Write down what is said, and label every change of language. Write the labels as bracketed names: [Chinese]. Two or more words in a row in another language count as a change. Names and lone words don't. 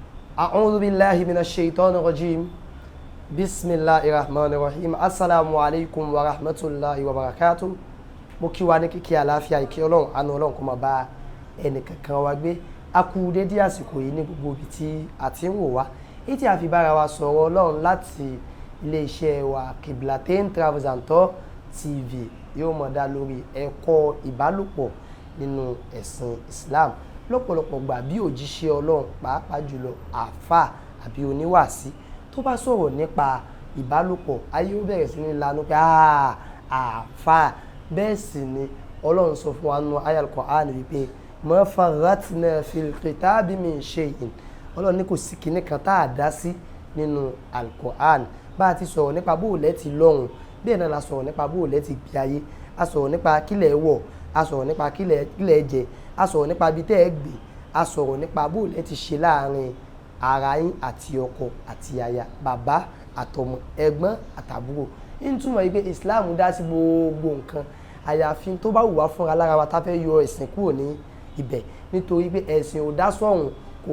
[Arabic] أعوذ بالله من الشيطان الرجيم بسم الله الرحمن الرحيم السلام عليكم ورحمة الله وبركاته [Yoruba] mo kí wa ní kíkí àlàáfíà ìkí ọlọ́run àánú ọlọ́run kó máa bá ẹnìkankan wa gbé a kú dédé àsìkò yìí ní gbogbo ibi tí a ti ń wò wá èyí tí a fi bára wa sọ̀rọ̀ ọlọ́run láti iléeṣẹ́ wa Kiblatain Travels and Tour TV yóò mọ̀ dá lórí ẹ̀kọ́ ìbálòpọ̀ nínú ẹ̀sìn Islam lọ́pọ̀lọpọ̀ gbà bí òjíṣẹ́ ọlọ́run pàápàá jùlọ àáfà àbí oníwàásí tó bá sọ̀rọ̀ nípa ìbálòpọ̀ ayé ó bẹ̀rẹ̀ sí ní lanu pé àáfà bẹ́ẹ̀ sì ni ọlọ́run sọ fún wa nínú ayal Qur'an wípé [Arabic] ما فرطنا في الكتاب من شيء [Yoruba] ọlọ́run ní kò sí kinní kan tá a dá sí nínú al-Qur'an bá a ti sọ̀rọ̀ nípa bóòlẹ́ ti lọ́run bẹ́ẹ̀ náà la sọ̀rọ̀ nípa bóòlẹ́ ti gbé ayé a sọ̀rọ̀ nípa kílẹ̀ wọ̀ a sọ̀rọ̀ nípa kílẹ̀ jẹ a sọ̀rọ̀ nípa ibi tẹ́ ẹ gbé a sọ̀rọ̀ nípa bóòlẹ́ ti ṣe láàrin ara yín àti ọkọ àti aya bàbá àtọmọ ẹ̀gbọ́n àtàbúrò ń túmọ̀ yìí pé Islam dá sí gbogbo nǹkan àyàfi tó bá wù wá fúnra lára wa tá fẹ́ yọ ẹ̀sìn kúrò ní ibẹ̀ nítorí pé ẹ̀sìn ò dá sọ̀hún kó